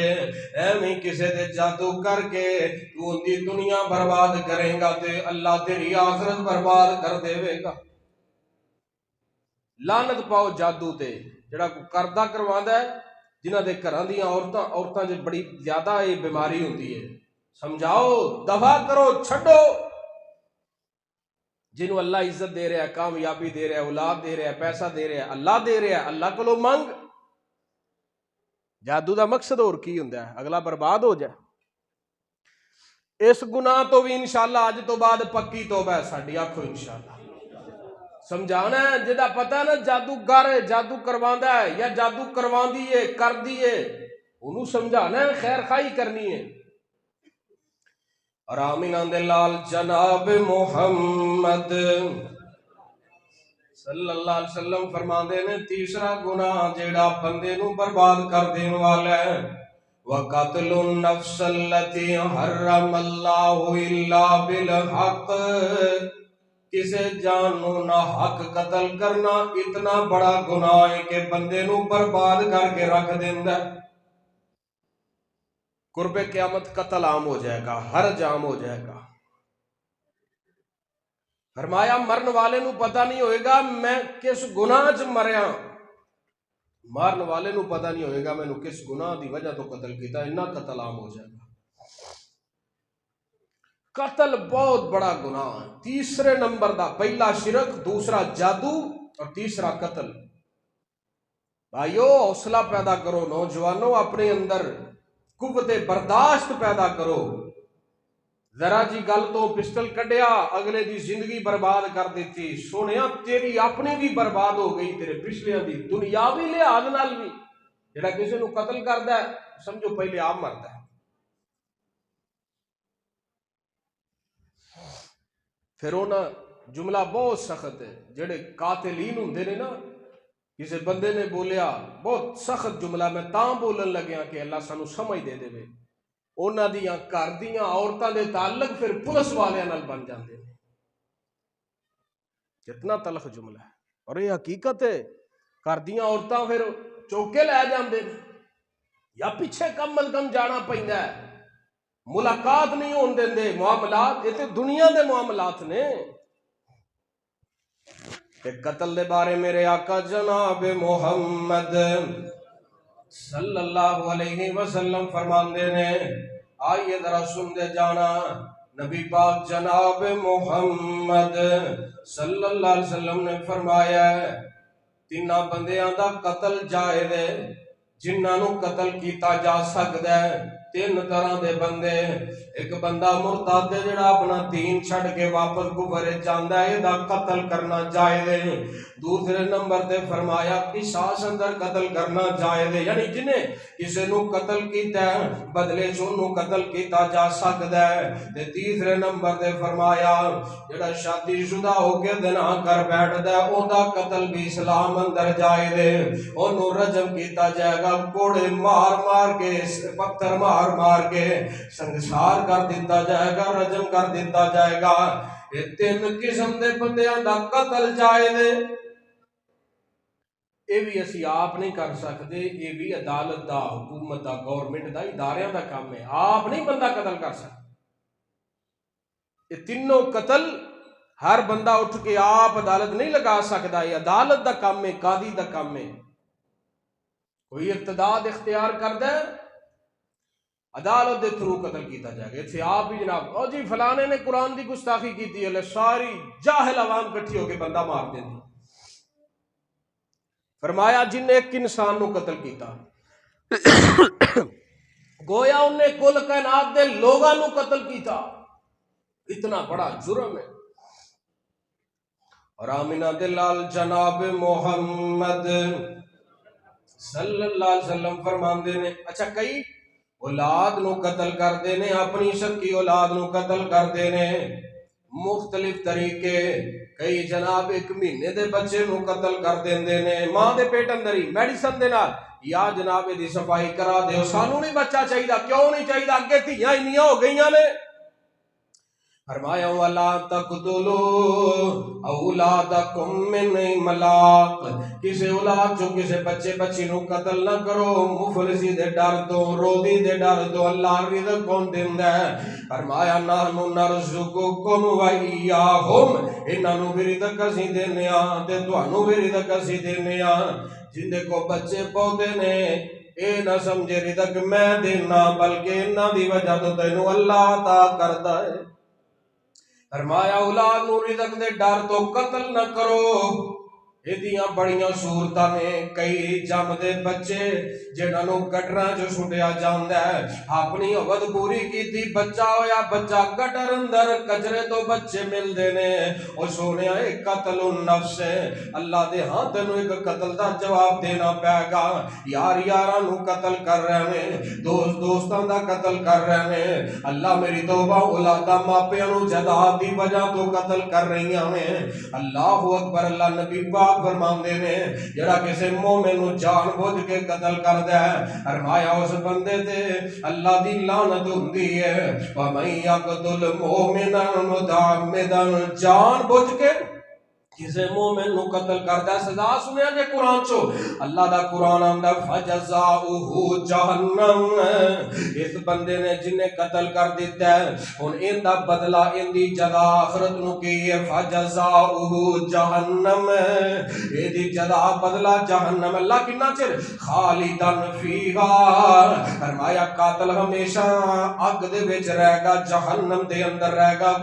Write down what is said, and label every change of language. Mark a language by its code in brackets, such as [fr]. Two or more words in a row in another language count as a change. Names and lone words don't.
[pa] ਏਵੇਂ ਕਿਸੇ ਦੇ ਜਾਦੂ ਕਰਕੇ ਤੂ ਉਨਕੀ ਦੁਨੀਆ ਬਰਬਾਦ ਕਰੇਗਾ ਤੇ ਅੱਲਾਹ ਤੇਰੀ ਆਖ਼ਿਰਤ ਬਰਬਾਦ ਕਰ ਦੇਵੇਗਾ। ਲਾਨਤ ਪਾਓ ਜਾਦੂ ਤੇ ਜੇੜ੍ਹਾ ਕਰਦਾ ਕਰਵਾਂਦਾ ਹੈ। ਜਿਨ੍ਹਾਂ ਦੇ ਘਰਾਂ ਦੀਆਂ ਔਰਤਾਂ ਚ ਬੜੀ ਜ਼ਿਆਦਾ ਯੇ ਬੀਮਾਰੀ ਹੋਂਦੀ ਹੈ, ਸਮਝਾਓ, ਦਫ਼ਾ ਕਰੋ, ਛੱਡੋ। ਜਿਨ੍ਹੋਂ ਅੱਲਾਹ ਇੱਜ਼ਤ ਦੇ ਰਹਾ ਹੈ, ਕਾਮਯਾਬੀ ਦੇ ਰਹਾ ਹੈ, ਔਲਾਦ ਦੇ ਰਹਾ ਹੈ, ਪੈਸਾ ਦੇ ਰਹਾ ਹੈ, ਅੱਲਾਹ ਦੇ ਰਹਾ ਹੈ, ਅੱਲਾਹ ਕੋਲੋਂ ਮੰਗ। ਜਾਦੂ ਕਾ ਮਕ਼ਸਦ ਹੋਰ ਕੀ ਹੁੰਦਾ ਹੈ, ਅਗਲਾ ਬਰਬਾਦ ਹੋ ਜਾਏ। ਇਸ ਗੁਨਾਹ ਤੋ ਭੀ ਇੰਸ਼ਾਅੱਲਾਹ ਅੱਜ ਤੋ ਬਾਅਦ ਪੱਕੀ ਤੌਬਾ ਹੈ ਸਾਡੀ, ਆਖੋ ਇੰਸ਼ਾਅੱਲਾਹ। ਸਮਝਾਣਾ ਹੈ ਜਿਹਦਾ ਪਤਾ ਨਾ ਜਾਦੂਗਰ ਹੈ, ਜਾਦੂ ਕਰਵਾਂਦਾ ਹੈ ਯਾ ਜਾਦੂ ਕਰਵਾਂਦੀ ਹੈ, ਕਰਦੀ ਹੈ, ਉਨ੍ਹੋਂਨੇ ਸਮਝਾਣਾ ਹੈ, ਖ਼ੈਰ ਖਾਈ ਕਰਨੀ ਹੈ। ਔਰ ਆਮੀਨਾ ਦੇ ਲਾਲ ਜਨਾਬ ਮੁਹੰਮਦ [ar] صلى الله عليه وسلم [pa] ਫ਼ਰਮਾਤੇ ਨੇ ਤੀਸਰਾ ਗੁਨਾਹ ਜੇੜ੍ਹਾ ਬੰਦੇ ਨੂੰ ਬਰਬਾਦ ਕਰ ਦੇਣੇ ਵਾਲਾ ਹੈ, [ar] وقتل النفس التي حرم الله إلا بالحق, [pa] ਕਿਸੇ ਜਾਨ ਨੂੰ ਨਾ ਹੱਕ ਕਤਲ ਕਰਨਾ ਇਤਨਾ ਬੜਾ ਗੁਨਾਹ ਹੈ ਕਿ ਬੰਦੇ ਨੂੰ ਬਰਬਾਦ ਕਰਕੇ ਰੱਖ ਦੇਂਦਾ ਹੈ। ਕੁਰਬੇ ਕ਼ਯਾਮਤ ਕਤਲ ਆਮ ਹੋ ਜਾਏਗਾ, ਹਰ ਜਾਮ ਹੋ ਜਾਏਗਾ। ਫ਼ਰਮਾਇਆ ਮਰਨ ਵਾਲੇ ਨੂੰ ਪਤਾ ਨਹੀਂ ਹੋਏਗਾ ਮੈਂ ਕਿਸ ਗੁਨਾਹ ਚ ਮਰਿਆ, ਮਾਰਨ ਵਾਲੇ ਨੂੰ ਪਤਾ ਨਹੀਂ ਹੋਏਗਾ ਮੈਨੂ ਕਿਸ ਗੁਨਾਹ ਕੀ ਵਜ੍ਹਾ ਤੋ ਕਤਲ ਕੀਆ, ਇੰਨਾ ਕਤਲ ਆਮ ਹੋ ਜਾਏਗਾ। [ur] قتل بہت بڑا گناہ ہے، تیسرے نمبر کا، پہلا شرک، دوسرا جادو اور تیسرا قتل. بھائیوں حوصلہ پیدا کرو، نوجوانوں اپنے اندر قوتِ برداشت پیدا کرو. [pa] ਜ਼ਰਾ ਜੀ ਗੱਲ ਤੋ ਪਿਸਟਲ ਕੱਢਿਆ, ਅਗਲੇ ਕੀ ਜ਼ਿੰਦਗੀ ਬਰਬਾਦ ਕਰ ਦੀ, ਸੋਹਣਿਆ ਤੇਰੀ ਅਪਨੀ ਭੀ ਬਰਬਾਦ ਹੋ ਗਈ, ਤੇਰੇ ਪਿਛਲਿਆਂ ਕੀ ਦੁਨਿਆਵੀ ਲਿਹਾਜ਼ ਨਾਲ ਭੀ। ਜੇੜ੍ਹਾ ਕਿਸੀ ਨੂੰ ਕਤਲ ਕਰਦਾ ਹੈ ਸਮਝੋ ਪਹਿਲੇ ਆਪ ਮਰਦਾ ਹੈ। پھر انہاں جملہ بہت سخت ہے، جڑے قاتلین ہوندے نے نا، کسی بندے نے بولیا بہت سخت جملہ، میں تاں بولن لگیا کہ اللہ سانو سمجھ دے دے، انہاں دیاں گھر دیاں عورتاں دے تعلق پھر پولیس والیاں نال بن جاندے نے۔ [ur] کتنا تلخ جملہ ہے، اور یہ حقیقت ہے۔ [pa] گھر دیاں عورتاں پھر چوکے لے جاندے نے، یا پیچھے کم از کم جانا پیندا ہے، ملاقات نہیں ہون دیندے، معاملات یہ تے دنیا دے معاملات نے۔ ایک قتل دے بارے میرے آقا جناب محمد [ar] صلی اللہ علیہ وسلم [pa] فرماندے نے، آئیے ذرا سن دے جانا، نبی پاک جناب محمد [ar] صلی اللہ علیہ وسلم [pa] نے فرمایا ہے تینہ بندیاں دا قتل جائز ہے، جنہاں نو قتل کیتا جا سکدا ہے۔ تین طرح دے بندے، ایک بندہ مرتد ہے جڑا اپنا دین چھڑ کے واپس کفر جاندا ہے، دا قتل کرنا جائز ہے۔ دوسرے نمبر تے فرمایا قصاص اندر قتل کرنا جائز ہے، یعنی جنہیں کسی نو قتل کیتا ہے بدلے چ انہوں قتل کیتا جا سکدا ہے۔ تے تیسرے نمبر تے فرمایا جڑا شادی شدہ ہو کے زنا کر بیٹھدا ہے اوندا قتل بھی اسلام اندر جائز ہے، انہوں رجم کیتا جائے گا، کوڑے مار مار کے پتھر مار مار کے سنگسار کر دیتا جائے گا، رجم کر دیتا جائے گا۔ یہ تین قسم دے بندیاں دا قتل جائز ہے۔ یہ بھی اسی آپ نہیں کر سکتے، یہ بھی عدالت دا، حکومت دا، گورنمنٹ دا، اداریاں دا کام ہے، [ur] آپ نہیں بندہ قتل کر سکتے۔ [pa] یہ تینوں قتل ہر بندہ اٹھ کے آپ عدالت نہیں لگا سکتا، یہ عدالت دا کام ہے، قاضی دا کام ہے۔ کوئی ارتداد اختیار کر دے عدالت دے تھرو قتل کیتا جائے گا۔ اتھے آپ بھی جناب او جی فلانے نے قرآن دی گستاخی کیتی ہے، ساری جاہل عوام کٹھی ہو کے بندہ مار دیں دی۔ فرمایا جن نے ایک انسان نو قتل کیتا گویا انہیں کل کائنات دے لوگاں نو قتل کیتا، [ur] اتنا بڑا جرم ہے۔ [pa] اور آمینہ دلال جناب محمد [ar] صلی اللہ علیہ وسلم [pa] فرماندے نے، اچھا کئی اولاد نو قتل کر دینے، اپنی شکی اولاد نو قتل کر دینے، مختلف طریقے، کئی جناب ایک مہینے دے بچے نو قتل کر دیندے نے ماں دے پیٹ اندر ہی میڈیسن دے نال، یا جناب دی صفائی کرا دے، سانو نہیں بچہ چاہیے، کیوں نہیں چاہیے؟ اگے تھیاں انیاں ہو گئیاں نے۔ [ar] فرمایا وَلَا تَقْتُلُوا أَوْلَادَكُمْ مِنْ إِمْلَاقٍ، [pa] کسی اولاد جو کسی بچے بچی نو قتل نہ کرو، مفلسی دے ڈر دو، روزی دے ڈر دو، اللہ رزق کون دیندا ہے؟ [ar] فرمایا نحن نرزقکم وَإِيَّاهُمْ، [pa] انہاں نو بھی رزق اسی دینے ہاں تے تانوں بھی رزق اسی دینے ہاں۔ جن دے کو بچے پودے نے اے نہ سمجھے رزق میں دینا، بلکہ انہاں دی وجہ تو تینوں اللہ عطا کردا ہے۔ فرمایا اولاد نو رزق دے ڈر تو قتل نہ کرو۔ ایدیاں بڑیاں صورتاں نے، کئی جم دے بچے جنہاں نو گٹراں جو سٹیا جاندا ہے، اپنی عبد پوری کیتی، بچہ ہویا، بچہ گٹر اندر کچرے تو بچے ملدے نے، او سونیا ایک [ar] قتل النفس [pa] ہے، اللہ دے ہاں تینوں ایک قتل دا جواب دینا پے گا۔ یار یاراں نو قتل کر رہے ہیں، دوست دوستاں دا قتل کر رہے ہیں، اللہ میری توبہ اولاداں ماپیاں نو جداد دی وجہ تو قتل کر رہی ہیں۔ [ar] اللہ اکبر، [pa] اللہ نبی پاک فرماندے نے جڑا کسی مومن نو جان بوجھ کے قتل کر دے، فرمایا اس بندے تے اللہ دی لعنت ہوندی ہے۔ [ar] وَمَن يَقْتُلْ مُؤْمِنًا مُتَعَمِّدًا، [pa] جان بوجھ کے کسی مومن نو قتل کردا ہے، سزا سنیا جے قرآن چو، اللہ دا قرآن آندا [ar] فَجَزَاؤُهُ جَہَنَّمَ، [pa] اس بندے نے جن نے قتل کر دیتا ہے ہن ان دا بدلہ، ان دی جزا آخرت نو کی ہے، [ar] فَجَزَاؤُهُ جَہَنَّمَ، [pa] اے دی جزا بدلہ جہنم۔ اللہ کنا چر [ar] خالدن فیہا، [pa] فرمایا قاتل ہمیشہ اگ دے وچ رہے گا، جہنم دے اندر رہے گا۔